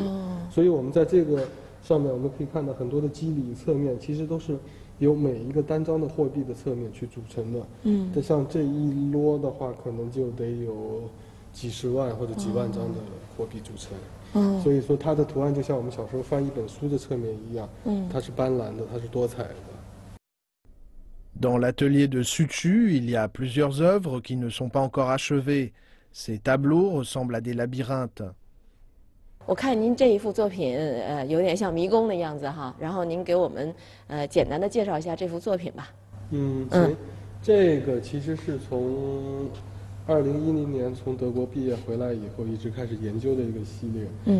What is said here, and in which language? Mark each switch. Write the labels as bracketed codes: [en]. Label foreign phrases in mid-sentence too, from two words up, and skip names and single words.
[zh] 所以我们在这个上面我们可以看到很多的肌理侧面，其实都是由每一个单张的货币的侧面去组成的。像这一摞的话，可能就得有几十万或者几万张的货币组成。所以说它的图案就像我们小时候翻一本书的侧面一样，它是斑斓的，它是多彩的。 [fr] Dans l'atelier de Sutu, il y a plusieurs œuvres qui ne sont pas encore achevées. Ces tableaux ressemblent à des labyrinthes. [zh] 我看您这一幅作品，有点像迷宫的样子哈。然后您给我们简单的介绍一下这幅作品吧。行，这个其实是从2010年从德国毕业回来以后一直开始研究的一个系列。